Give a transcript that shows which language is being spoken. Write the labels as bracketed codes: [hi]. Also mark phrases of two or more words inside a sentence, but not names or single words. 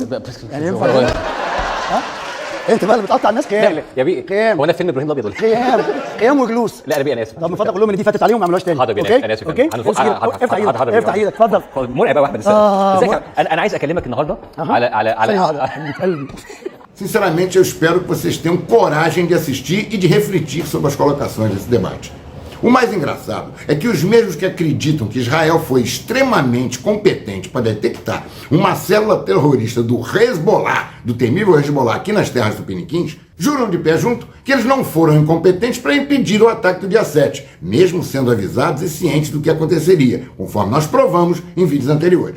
[ar] يعني ينفع كده؟ ها؟ انت بقى اللي بتقطع الناس قيام. لا يا بيه قيام. هو انا فيلم ابراهيم الابيض ولا قيام وجلوس. لا يا بيه انا اسف. طب من فضلك قول لهم ان دي فاتت عليهم ما يعملوش تاني. حاضر بيه انا اسف. اوكي افتح ايدك اتفضل. مرعب قوي احمد. ازيك؟ انا عايز اكلمك النهارده على قلبي. [pt] Sinceramente, eu espero que vocês tenham coragem de assistir e de refletir sobre as colocações desse debate. O mais engraçado é que os mesmos que acreditam que Israel foi extremamente competente para detectar uma célula terrorista do Hezbollah, do temível Hezbollah aqui nas terras tupiniquins, juram de pé junto que eles não foram incompetentes para impedir o ataque do dia 7, mesmo sendo avisados e cientes do que aconteceria, conforme nós provamos em vídeos anteriores.